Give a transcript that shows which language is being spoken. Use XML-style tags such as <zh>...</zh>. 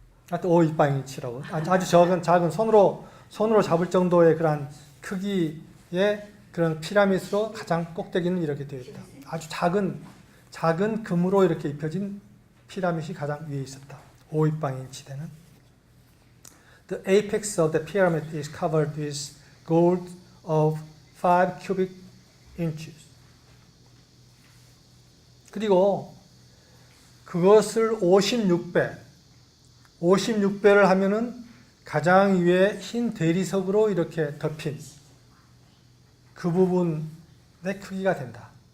<ko>하여튼 5 입방인치라고. 아주 작은 손으로 잡을 정도의 그런 크기의 그런 피라미드로 가장 꼭대기는 이렇게 되어 있다. 아주 작은 금으로 이렇게 입혀진 피라미드이 가장 위에 있었다. 5 입방인치 되는.</ko> <en>The apex of the pyramid is covered with gold of 5 cubic inches.</en> <ko>그리고 그것을 56배를 하면은 가장 위에 흰 대리석으로 이렇게 덮인 그 부분의 크기가 된다.</ko>